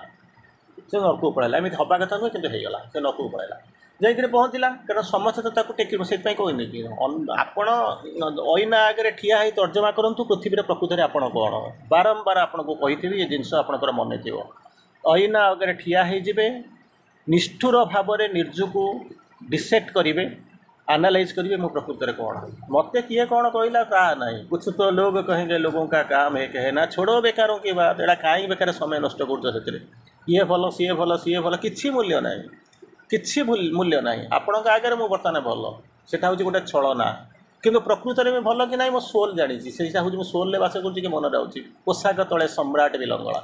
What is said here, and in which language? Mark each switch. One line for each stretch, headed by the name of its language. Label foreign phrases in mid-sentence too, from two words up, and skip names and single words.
Odia: ସେ ନର୍କକୁ ପଳାଇଲା ଏମିତି ହେବା କଥା ନୁହେଁ କିନ୍ତୁ ହେଇଗଲା ସେ ନର୍କକୁ ପଳାଇଲା ଯାଇକରି ପହଞ୍ଚିଲା କାରଣ ସମସ୍ତେ ତ ତାକୁ ଟେକି ସେଇଥିପାଇଁ କହୁନି କି ଆପଣ ଅଇନା ଆଗରେ ଠିଆ ହେଇ ତର୍ଜମା କରନ୍ତୁ ପୃଥିବୀରେ ପ୍ରକୃତରେ ଆପଣ କ'ଣ ବାରମ୍ବାର ଆପଣଙ୍କୁ କହିଥିବି ଏ ଜିନିଷ ଆପଣଙ୍କର ମନେ ଥିବ। ଅଇନା ଆଗରେ ଠିଆ ହେଇଯିବେ ନିଷ୍ଠୁର ଭାବରେ ନିଜକୁ ଡିସେକ୍ଟ କରିବେ ଆନାଲାଇଜ୍ କରିବେ ମୁଁ ପ୍ରକୃତରେ କ'ଣ ମୋତେ କିଏ କ'ଣ କହିଲା ତାହା ନାହିଁ
Hindi: कुछ तो लोग कहेंगे लोगों का काम है कहना छोड़ो बेकारों की बात
Odia: ଏଇଟା କାହିଁ ବେକାର ସମୟ ନଷ୍ଟ କରୁଛ ସେଥିରେ ଇଏ ଭଲ ସିଏ ଭଲ କିଛି ମୂଲ୍ୟ ନାହିଁ କିଛି ମୂଲ୍ୟ ନାହିଁ। ଆପଣଙ୍କ ଆଗରେ ମୁଁ ବର୍ତ୍ତମାନ ଭଲ ସେଇଟା ହେଉଛି ଗୋଟେ ଛଳନା କିନ୍ତୁ ପ୍ରକୃତରେ ବି ଭଲ କି ନାହିଁ ମୋ ସୋଲ୍ ଜାଣିଛି ସେଇଟା ହେଉଛି ମୁଁ ସୋଲ୍ରେ ବାସ କରୁଛି କି ମନରେ ଅଛି ପୋଷାକ ତଳେ ସମ୍ରାଟ ବି ଲଙ୍ଗଳା।